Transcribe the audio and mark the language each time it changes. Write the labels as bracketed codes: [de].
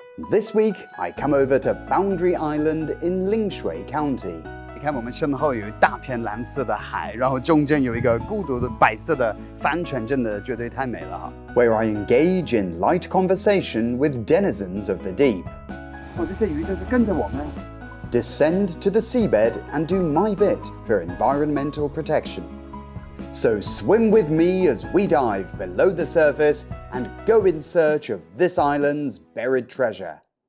[en] This week, I come over to Boundary Island in Lingshui County. [zh] 你看我们身后有一大片蓝色的海，然后中间有一个孤独的白色的帆船，真的绝对太美了哈。 [en] Where I engage in light conversation with denizens of the deep. [zh] 这些鱼就是跟着我们。 [en] Descend to the seabed and do my bit for environmental protection. So swim with me as we dive below the surface and go in search of this island's buried treasure.